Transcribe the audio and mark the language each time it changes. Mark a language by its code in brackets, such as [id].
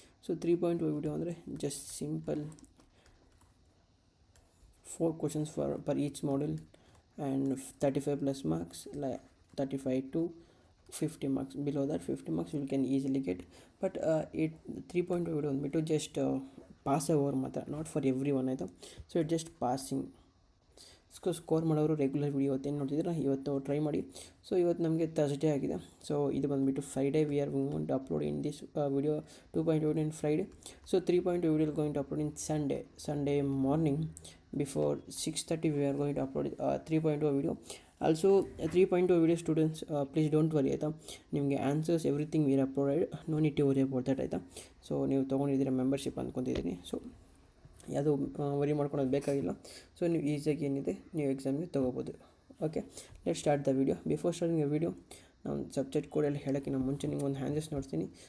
[en] So 3.0 video ಅಂದರೆ just simple 4 questions per each module and 35 plus marks, like 35 to 50 marks. Below that 50 marks you can easily get, but it 3.0 video ಬಂದುಬಿಟ್ಟು just pass over ಮಾತ್ರ, not for every one ಆಯಿತು. So it just passing. [kn] Score ಮಾಡೋರು regular video ಇವತ್ತೇನು ನೋಡ್ತಿದ್ದೀರಾ ಇವತ್ತು try ಮಾಡಿ. So ಇವತ್ತು ನಮಗೆ ಥರ್ಸ್ಡೇ ಆಗಿದೆ. [en] so [kn] ಇದು ಬಂದುಬಿಟ್ಟು [en] Friday we are going to upload in this video 2.0 in Friday. So 3.0 video going to upload in Sunday morning before 6:30 we are going to upload 3.0 video. Also 3.0 video students, please don't worry ಆಯಿತಾ. ನಿಮಗೆ answers everything were uploaded, no need to worry about that ಆಯಿತಾ. [kn] So ನೀವು ತೊಗೊಂಡಿದ್ದೀರ membership ಅಂದ್ಕೊತಿದ್ದೀನಿ. So ಯಾವುದು worry ಮಾಡ್ಕೊಳೋದು ಬೇಕಾಗಿಲ್ಲ. So ನೀವು ಈಸಿಯಾಗಿ ಏನಿದೆ ನೀವು ಎಕ್ಸಾಮ್ಗೆ ತೊಗೋಬೋದು. [en] Okay, let start the video. Before starting the video [kn] ನಾನು ಸಬ್ಜೆಕ್ಟ್ ಕೋಡೆಲ್ಲ ಹೇಳೋಕ್ಕಿಂತ ಮುಂಚೆ ನಿಮ್ಗೆ ಒಂದು ಹ್ಯಾಂಡಲ್ಸ್ ನೋಡ್ತೀನಿ.